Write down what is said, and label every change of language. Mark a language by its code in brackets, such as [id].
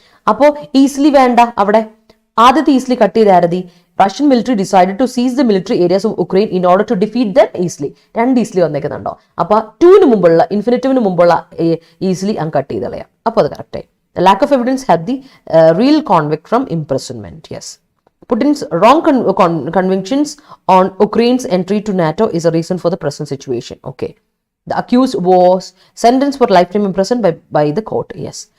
[ml] അപ്പോൾ ഈസിലി വേണ്ട അവിടെ. ആദ്യത്തെ easily cut ചെയ്താരതി. [en] Russian military decided to seize the military areas of Ukraine in order to defeat them easily. [ml] രണ്ട് easily വന്നേക്കുന്നുണ്ടോ? അപ്പൊ ടൂവിന് മുമ്പുള്ള ഇൻഫിനിറ്റീവിന് മുമ്പുള്ള ഈസിലി അങ്ങ് കട്ട് ചെയ്ത് കളയാം. അപ്പോൾ അത് കറക്റ്റായി. [en] The lack of evidence had the real convict from imprisonment. Yes. Putin's wrong convictions on Ukraine's entry to NATO is a reason for the present situation. Okay. The accused was sentenced for lifetime imprisonment by the court. Yes.